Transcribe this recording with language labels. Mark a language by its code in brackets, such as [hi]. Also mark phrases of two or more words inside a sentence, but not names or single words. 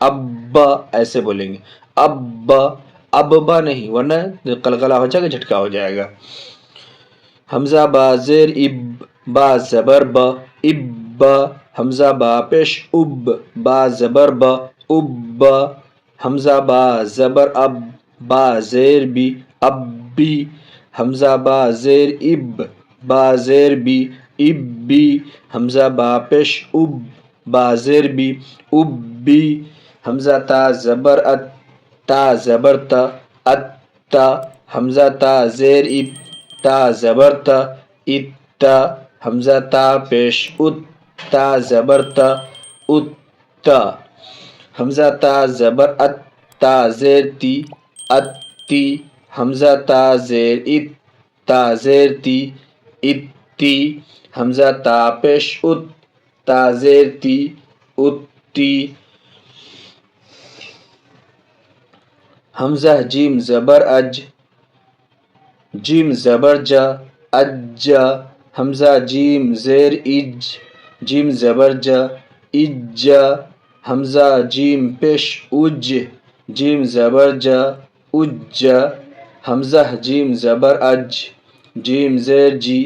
[ur] اب ایسے بولیں گے، اب، اب با نہیں، ورنہ قلقلہ ہو جائے گا، جھٹکا ہو جائے گا۔ حمزہ با زیر اب، با زبر ب، اب، حمزہ با پیش اب، با زبر ب، اب، حمزہ با زبر اب، با زیر بی، اب بی، حمزہ با زیر اب، با زیر بی، اب بی، حمزہ با پیش اب، با زیر بی، اب بی، حمزہ تا زبر ات، تا زبر تا، ات تا، حمزہ تا زیر اب، تا زبر تا، ات، حمزہ تا پیش ات، تا زبر تا، ات، حمزہ تا زبر ات، تا زیر تی، ات تی، حمزہ تا زیر ات، تا زیر تی، ات تی، حمزہ تا پیش ات، تا زیر تی، ات تی، حمزہ جیم زبر اج، جیم زبر جا، اج، حمزہ جیم زیر اج، جیم زبر ج، اج، حمزہ جیم پیش اج، جیم زبر ج، اج، حمزہ جیم زبر اج، جیم زیر جی،